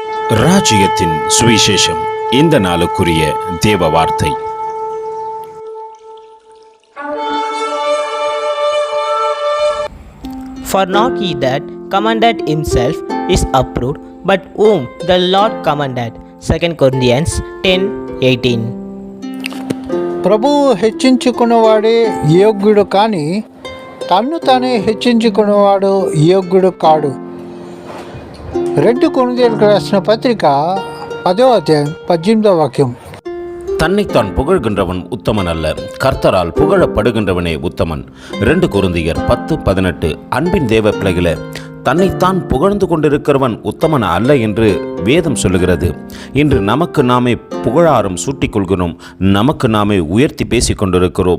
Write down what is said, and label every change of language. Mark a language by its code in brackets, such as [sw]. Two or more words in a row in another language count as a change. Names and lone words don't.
[ta] ராஜ்யத்தின் சுவிசேஷம். இந்த நாளுக்குரிய தேவ வார்த்தை. [en] For not he that commanded himself is approved, but whom the Lord commanded. 2 Corinthians 10:18. [te] ప్రభువు హెచ్చించుకున్నవాడే యోగ్యుడు కానీ తన్ను తానే హెచ్చించుకున్నవాడు యోగ్యుడు కాడు. 2 కొరింథీయులకు రాసిన పత్రిక 10వ అధ్యాయం 18వ వాక్యం. [ta] தன்னைத்தான் புகழ்கின்றவன் உத்தமன் அல்ல, கர்த்தரால் புகழப்படுகின்றவனே உத்தமன். 2 கொரிந்தியர் 10:18. அன்பின் தேவ பிள்ளைகளே, தன்னைத்தான் புகழ்ந்து கொண்டிருக்கிறவன் உத்தமன் அல்ல என்று வேதம் சொல்லுகிறது. இன்று நமக்கு நாமே புகழாரம் சூட்டிக்கொள்கிறோம், நமக்கு நாமே உயர்த்தி பேசிக் கொண்டிருக்கிறோம்.